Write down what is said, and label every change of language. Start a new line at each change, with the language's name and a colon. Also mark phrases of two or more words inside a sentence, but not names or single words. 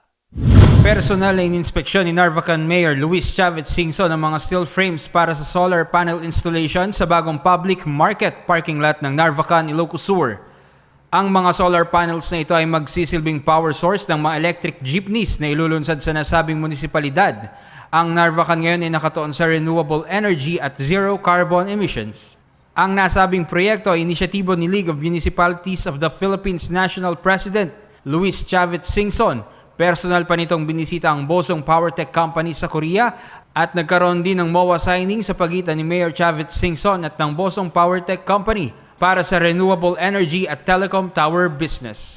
Filipino: Personal na ininspeksyon ni Narvacan Mayor Luis Chavez Singson ang mga
English: steel frames
Filipino: para sa
English: solar panel installation
Filipino: sa bagong
English: public market parking lot
Filipino: ng Narvacan, Ilocos Sur. Ang mga solar panels na ito ay magsisilbing
English: power source
Filipino: ng mga
English: electric jeepneys
Filipino: na ilulunsad sa nasabing munisipalidad. Ang Narvacan ngayon ay nakatuon sa
English: renewable energy
Filipino: at
English: zero carbon emissions.
Filipino: Ang nasabing proyekto ay inisyatibo ni League of Municipalities of the Philippines National President Luis Chavez Singson. Personal pa nitong binisita ang Bosong Power Tech Company sa Korea at nagkaroon din ng
English: MOA signing
Filipino: sa pagitan ni Mayor Chavez Singson at ng Bosong Power Tech Company para sa
English: renewable energy
Filipino: at
English: telecom tower business.